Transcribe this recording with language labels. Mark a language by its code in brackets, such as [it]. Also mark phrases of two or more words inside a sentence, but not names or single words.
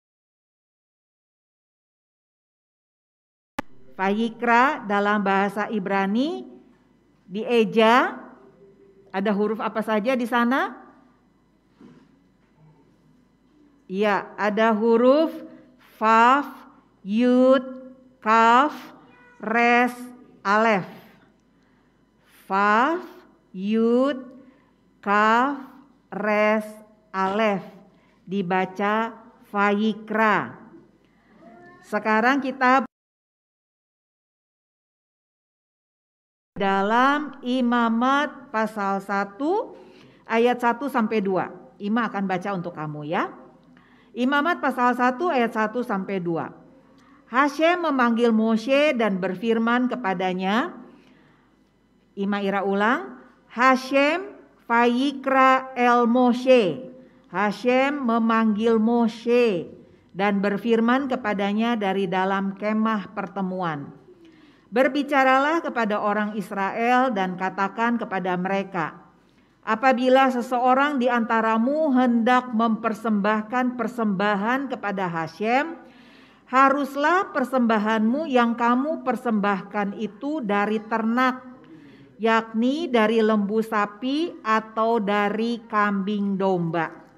[id] Vayikra dalam bahasa Ibrani dieja, ada huruf apa saja di sana? Iya, ada huruf Vav, Yud, Kaf, Res, Alef. Vav, Yud, Kaf, Res, Alef. Dibaca Vayikra. Sekarang kita dalam Imamat pasal 1 ayat 1 sampai 2. Ima akan baca untuk kamu ya. Imamat pasal 1 ayat 1 sampai 2. Hashem memanggil Moshe dan berfirman kepadanya. Ima Ira ulang. [he] השם ויקרא אל משה. [id] Hashem memanggil Moshe dan berfirman kepadanya dari dalam kemah pertemuan. Berbicaralah kepada orang Israel dan katakan kepada mereka, apabila seseorang di antaramu hendak mempersembahkan persembahan kepada Hashem, haruslah persembahanmu yang kamu persembahkan itu dari ternak, yakni dari lembu sapi atau dari kambing domba.